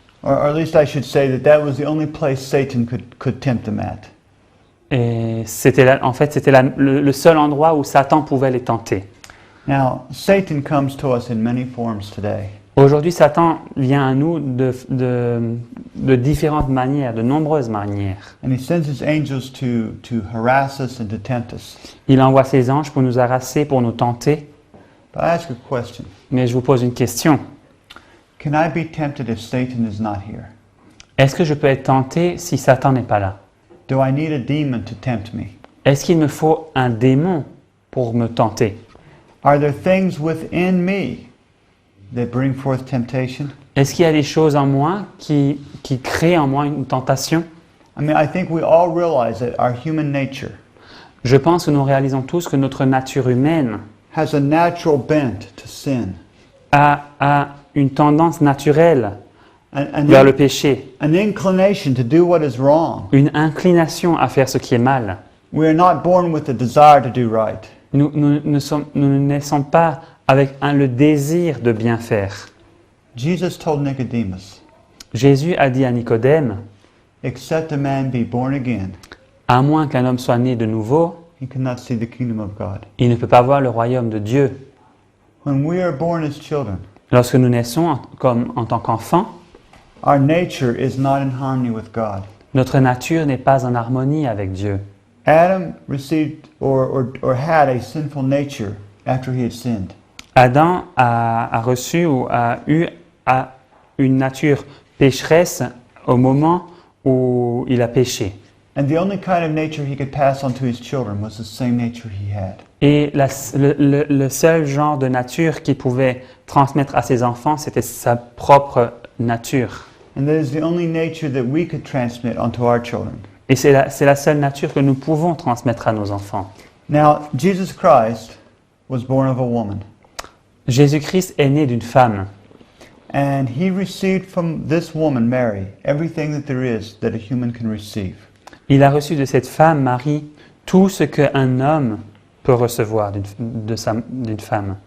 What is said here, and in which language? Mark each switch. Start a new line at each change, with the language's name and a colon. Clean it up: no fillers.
English: Or at least I should say that was the only place Satan could tempt them at.
French: Et en fait, c'était le seul endroit où Satan pouvait les tenter.
English: Now, Satan comes to us in many forms today.
French: Aujourd'hui, Satan vient à nous de différentes manières, de nombreuses manières.
English: And he sends his angels to harass us and to tempt us.
French: Il envoie ses anges pour nous harasser, pour nous tenter.
English: But I ask a question.
French: Mais je vous pose une question.
English: Can I be tempted if Satan is not here?
French: Est-ce que je peux être tenté si Satan n'est pas là?
English: Do I need a demon to tempt me?
French: Est-ce qu'il me faut un démon pour me tenter?
English: Are there things within me that bring forth temptation?
French: Est-ce qu'il y a des choses en moi qui créent en moi une tentation?
English: I mean, I think we all realize that our human nature
French: Je pense que nous réalisons tous que notre nature humaine
English: has a natural bent to sin.
French: a une tendance naturelle
English: An
French: vers le péché,
English: inclination to do what is wrong.
French: une inclination à faire ce qui est mal.
English: We are not born with a desire to do right.
French: Nous ne naissons pas avec le désir de bien faire.
English: Jesus told Nicodemus,
French: Jésus a dit à Nicodème,
English: except a man be born again,
French: à moins qu'un homme soit né de nouveau,
English: he cannot see the kingdom of God.
French: il ne peut pas voir le royaume de Dieu.
English: When we are born as children,
French: Lorsque nous naissons en tant qu'enfants,
English: our nature is not in harmony with God.
French: notre nature n'est pas en harmonie avec Dieu.
English: Adam received or had a sinful nature after he had sinned.
French: Adam a reçu ou a eu une nature pécheresse au moment où il a péché.
English: And the only kind of nature he could pass on to his children was the same nature he had.
French: Et le seul genre de nature qu'il pouvait transmettre à ses enfants, c'était sa propre nature.
English: And that is the only nature that we could transmit onto our children.
French: Et c'est la seule nature que nous pouvons transmettre à nos enfants.
English: Now, Jesus Christ was born of a woman.
French: Jésus-Christ est né d'une femme.
English: And he received from this woman, Mary, everything that there is that a human can receive.
French: Il a reçu de cette femme, Marie, tout ce qu'un homme peut recevoir d'une femme.